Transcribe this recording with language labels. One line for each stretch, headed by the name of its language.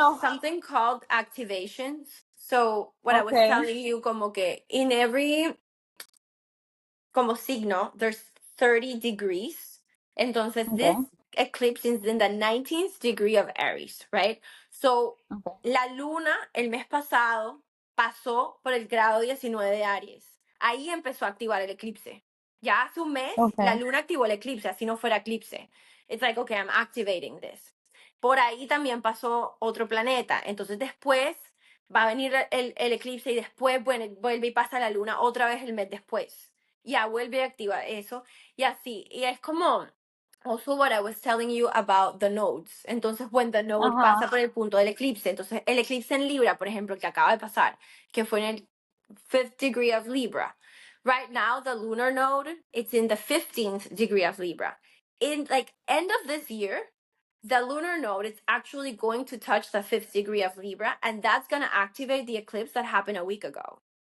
English: So, something called activations. So what I was okay, telling you,
Spanish: como que
English: in every
Spanish: como signo,
English: there's 30 degrees.
Spanish: Entonces,
English: okay, this eclipse is in the 19th degree of Aries, right? So, okay,
Spanish: la luna el mes pasado pasó por el grado 19 de Aries. Ahí empezó a activar el eclipse. Ya hace un mes, la
English: okay,
Spanish: luna activó el eclipse, así no fuera eclipse.
English: It's like, okay, I'm activating this.
Spanish: Por ahí también pasó otro planeta. Entonces, después va a venir el eclipse y después bueno, vuelve y pasa la luna otra vez el mes después. Ya vuelve a activar eso y así. Y es como
English: also what I was telling you about the nodes.
Spanish: Entonces,
English: when the node ajá,
Spanish: pasa por el punto del eclipse, entonces el eclipse en Libra, por ejemplo, que acaba de pasar, que fue en el
English: fifth degree of Libra. Right now, the lunar node, it's in the 15th degree of Libra. In like end of this year, the lunar node is actually going to touch the fifth degree of Libra, and that's going to activate the eclipse that happened a week ago.